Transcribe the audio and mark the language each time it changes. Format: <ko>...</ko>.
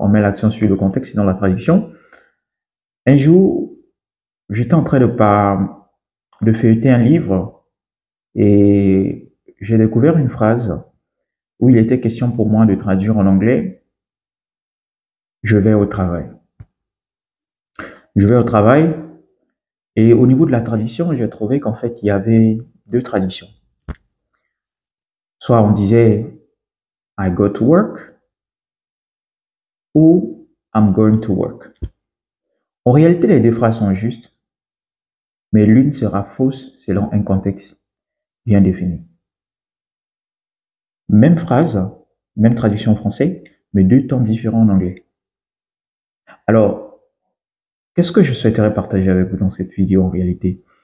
<fr>On met l'accent sur le contexte et non la traduction. Un jour, j'étais en train de feuilleter un livre et j'ai découvert une phrase où il était question pour moi de traduire en anglais. Je vais au travail. Je vais au travail et au niveau de la traduction, j'ai trouvé qu'en fait, il y avait 2 traductions. Soit on disait</fr> <en>I go to work</en> <fr>ou</fr> <en>I'm going to work.</en> <fr>En réalité, les 2 phrases sont justes, mais l'une sera fausse selon un contexte bien défini. Même phrase, même traduction en français, mais 2 temps différents en anglais. Alors, qu'est-ce que je souhaiterais partager avec vous dans cette vidéo en réalité?</fr>